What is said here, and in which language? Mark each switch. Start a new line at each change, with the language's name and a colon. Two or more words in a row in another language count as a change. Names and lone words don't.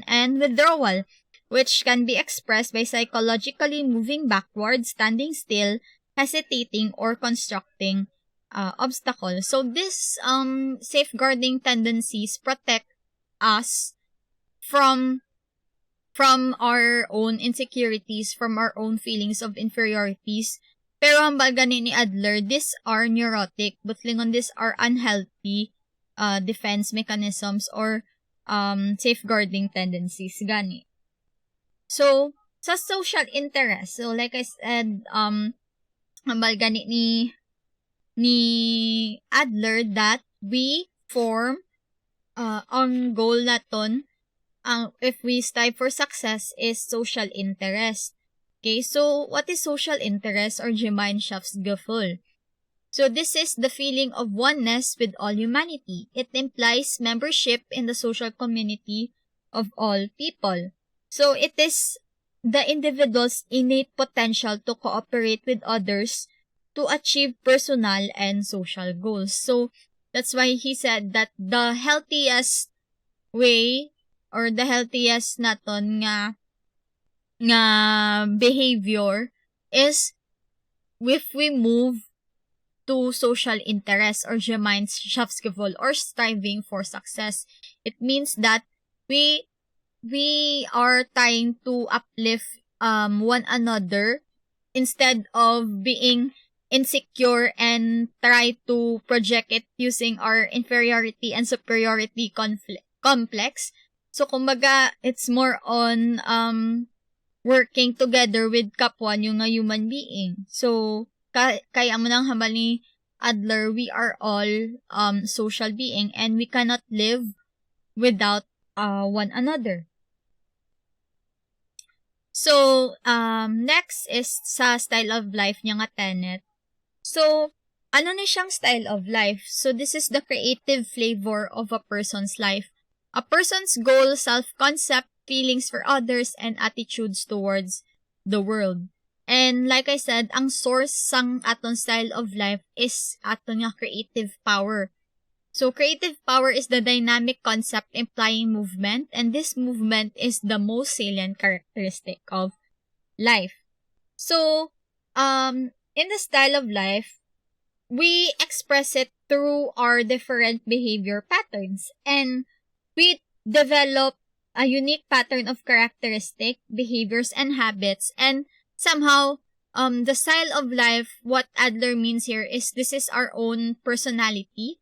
English: And withdrawal, which can be expressed by psychologically moving backwards, standing still, hesitating, or constructing obstacles. So, these safeguarding tendencies protect us from our own insecurities, from our own feelings of inferiorities.
Hiligaynon: Pero hambal gani ni Adler,
English: these are neurotic, but lingon these are unhealthy defense mechanisms or safeguarding tendencies gani. So, sa social interest, so like I said,
Hiligaynon: hambal gani ni Adler
English: that we form ang goal naton, if we strive for success, is social interest. Okay, so what is social interest or Gemeinschaftsgefühl? So this is the feeling of oneness with all humanity. It implies membership in the social community of all people. So it is the individual's innate potential to cooperate with others to achieve personal and social goals. So that's why he said that the healthiest way or the healthiest
Hiligaynon: naton nga
English: behavior is if we move to social interest or Gemeinschaftsgefühl or striving for success. It means that we are trying to uplift one another instead of being insecure and try to project it using our inferiority and superiority complex. So, kumbaga, it's more on working together with
Hiligaynon: kapwa nyo nga
English: human being. So,
Hiligaynon: kaya mo nang hambal ni Adler,
English: we are all social being and we cannot live without one another. So, next is sa style of life
Hiligaynon: niya nga
English: tenet. So,
Hiligaynon: ano ni siyang
English: style of life? So, this is the creative flavor of a person's life. A person's goal, self-concept, feelings for others, and attitudes towards the world. And like I said, ang source
Hiligaynon: sang aton
English: style of life is
Hiligaynon: aton nga
English: creative power. So creative power is the dynamic concept implying movement, and this movement is the most salient characteristic of life. So, in the style of life, we express it through our different behavior patterns, and we develop a unique pattern of characteristic, behaviors, and habits, and somehow, the style of life, what Adler means here is this is our own personality.